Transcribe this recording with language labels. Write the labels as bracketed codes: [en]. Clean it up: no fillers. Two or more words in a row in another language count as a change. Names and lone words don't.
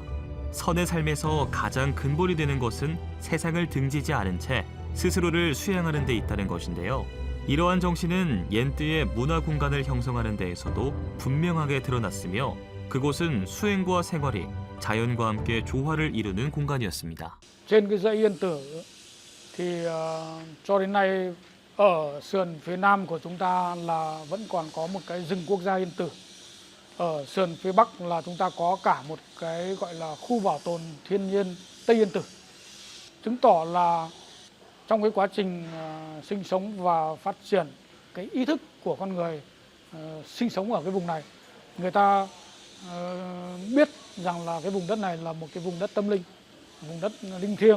[ko] 선의 삶에서 가장 근본이 되는 것은 세상을 등지지 않은 채 스스로를 수양하는 데 있다는 것인데요. 이러한 정신은 옌뜨의 문화 공간을 형성하는 데에서도 분명하게 드러났으며 그곳은 수행과 생활이 자연과 함께 조화를 이루는 공간이었습니다. [vi] Trên cái dãy Yên Tử thì cho đến nay ở sườn phía nam của chúng ta là vẫn còn có một cái rừng quốc gia Yên Tử. Ở sườn phía bắc là chúng ta có cả một cái gọi là khu bảo tồn thiên nhiên Tây Yên Tử. Chứng tỏ là trong cái quá trình sinh sống và phát triển cái ý thức của con người sinh sống ở cái vùng này, người ta biết rằng là cái vùng đất này là một cái vùng đất tâm linh, vùng đất linh thiêng.